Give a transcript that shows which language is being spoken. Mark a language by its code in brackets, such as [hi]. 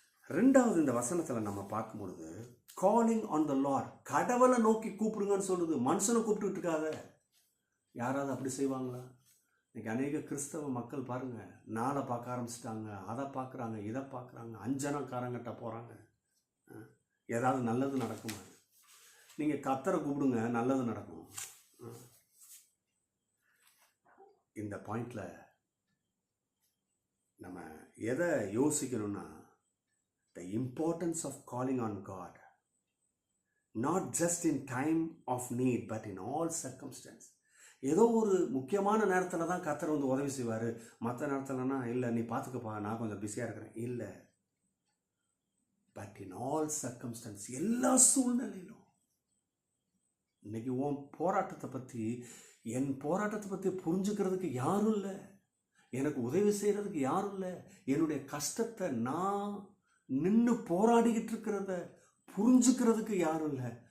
[ta] ரெண்டாவது, இந்த வசனத்தில் நம்ம பார்க்கும்பொழுது [en] calling on the Lord, [ta] கடவுளை நோக்கி கூப்பிடுங்கன்னு சொல்லுது. மனுஷனை கூப்பிட்டுட்டு இருக்காத. யாராவது அப்படி செய்வாங்களா? இன்றைக்கி அநேக கிறிஸ்தவ மக்கள் பாருங்கள், நாளை பார்க்க ஆரம்பிச்சிட்டாங்க, அதை பார்க்குறாங்க, இதை பார்க்குறாங்க, அஞ்சனக்காரங்கிட்ட போகிறாங்க. ஏதாவது நல்லது நடக்குமா? நீங்கள் கர்த்தரை கூப்பிடுங்க, நல்லது நடக்கும். இந்த பாயிண்டில் நம்ம எதை யோசிக்கணும்னா, [en] the importance of calling on God, not just in time of need but in all circumstances. [ta] ஏதோ ஒரு முக்கியமான நேரத்தில் தான் கர்த்தர் வந்து உதவி செய்வார். மற்ற நேரத்தில்னா இல்லை நீ பார்த்துக்கப்பா, நான் கொஞ்சம் பிஸியாக இருக்கிறேன், இல்லை. [en] but in all circumstances, [ta] எல்லா சூழ்நிலையிலும். இன்னைக்கு உன் போராட்டத்தை பற்றி, என் போராட்டத்தை பற்றி புரிஞ்சுக்கிறதுக்கு யாரும் இல்லை, எனக்கு உதவி செய்கிறதுக்கு யாரும் இல்லை, என்னுடைய கஷ்டத்தை நான் நின்று போராடிக்கிட்டு இருக்கிறத புரிஞ்சுக்கிறதுக்கு யாரும் இல்லை.